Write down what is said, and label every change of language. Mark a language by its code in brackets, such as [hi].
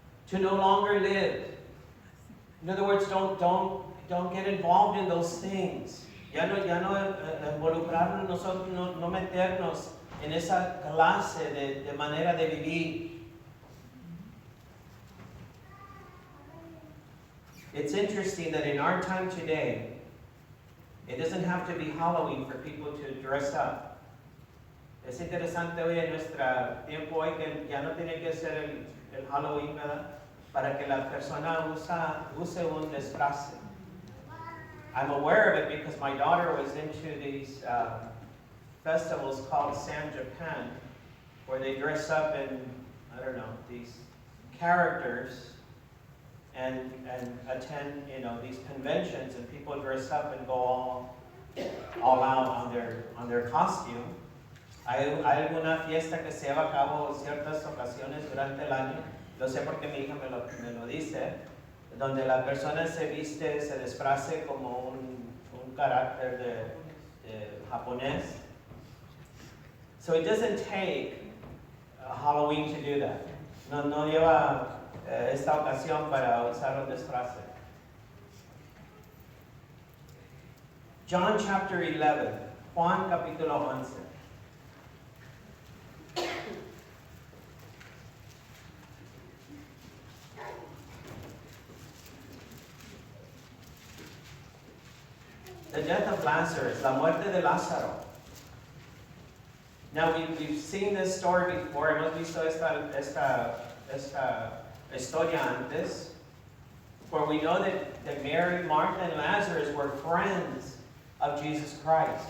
[en] To no longer live. In other words, don't get involved in those things. [es] Ya no involucrarnos nosotros, no meternos en esa clase de manera de vivir. [en] It's interesting that in our time today, it doesn't have to be Halloween for people to dress up. [es] Es interesante hoy en nuestro tiempo hoy que ya no tiene que ser el Halloween, ¿verdad? Para que la persona use un disfraz. [en] I'm aware of it because my daughter was into these festivals called Sam Japan, where they dress up in, I don't know, these characters and attend, these conventions, and people dress up and go all out on their costume. [es] Hay alguna fiesta que se lleva a cabo en ciertas ocasiones durante el año, lo sé porque mi hija me lo dice, donde la persona se viste, se disfrace como un carácter de japonés. [en] So it doesn't take Halloween to do that. [es] No lleva esta ocasión para usar un disfraz. [en] John chapter 11, [es] Juan capítulo 11. [en] The death of Lazarus, [es] la muerte de Lázaro. [en] Now we've seen this story before. [es] Hemos visto esta historia antes. [en] For we know that Mary, Martha, and Lazarus were friends of Jesus Christ.